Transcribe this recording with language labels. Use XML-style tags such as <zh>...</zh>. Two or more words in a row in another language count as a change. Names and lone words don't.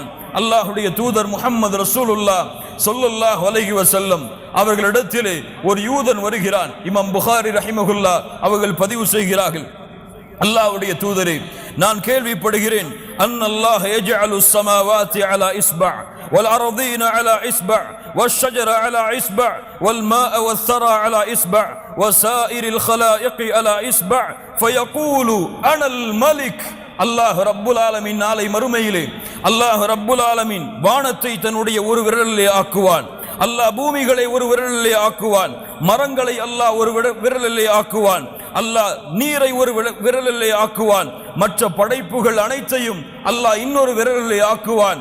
<ta>அல்லாஹ்வுடைய தூதர் முஹம்மது ரசூலுல்லாஹ்</ta> <ar>صلى الله عليه وسلم</ar> <ta>அவர்களிடத்திலே ஒரு யூதன் வருகிறான். இமாம் புகாரி ரஹிமஹுல்லாஹ் அவர்கள் பதிவு செய்கிறார்கள், அல்லாஹ்வுடைய தூதரே, நான் கேள்விப்படுகிறேன்,</ta> <ar>أن الله يجعل السماوات على إصبع والأرضين على إصبع வல் அர்தீன அலா இஸ்பா والشجر على إصبع والماء والثرى على إصبع وسائر الخلائق على إصبع فيقول أنا الملك.</ar> <ta>அல்லாஹ்</ta> <ar>رب العالمين</ar> <ta>நாளை மறுமையிலே அல்லாஹ்</ta> <ar>رب العالمين</ar> <ta>வானத்தை தன்னுடைய ஒரு விரலிலே ஆக்குவான், அல்லாஹ் பூமிகளை ஒரு விரலிலே ஆக்குவான், மரங்களை அல்லாஹ் ஒரு விரலிலே ஆக்குவான், அல்லாஹ் நீரை ஒரு விரலிலே ஆக்குவான், மற்ற படைப்புகள் அனைத்தையும் அல்லாஹ் இன்னொரு விரலிலே ஆக்குவான்.</ta>